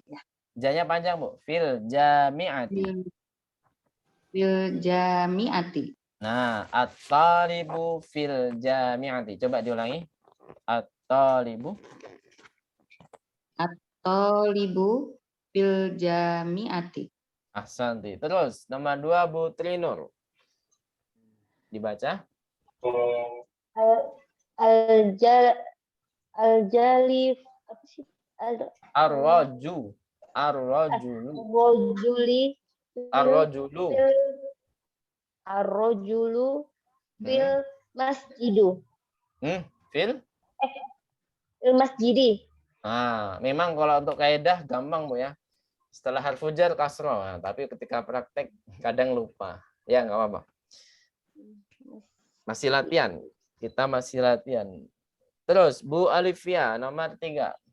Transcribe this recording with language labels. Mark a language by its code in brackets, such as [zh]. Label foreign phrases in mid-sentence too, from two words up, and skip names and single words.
[id] Janya panjang, Bu. [ar] في الجامعة. في الجامعة. [id] Nah, [ar] الطالب في الجامعة. [id] Coba diulangi. [ar] الطالب. الطالب في الجامعة. [id] Ahsanti. Terus nomor 2 Bu Trinur. Dibaca. Al-jalif apa sih? [ar] Ar-rajulu. الرجل في المسجد. Fil masjidi. [id] Nah, memang kalau untuk kaidah gampang, Bu ya. Setelah [ar] حرف جر [id] kasroh. Nah, tapi ketika praktek kadang lupa. Ya, nggak apa-apa. Masih latihan. Kita masih latihan. Terus Bu Alifia nomor 3.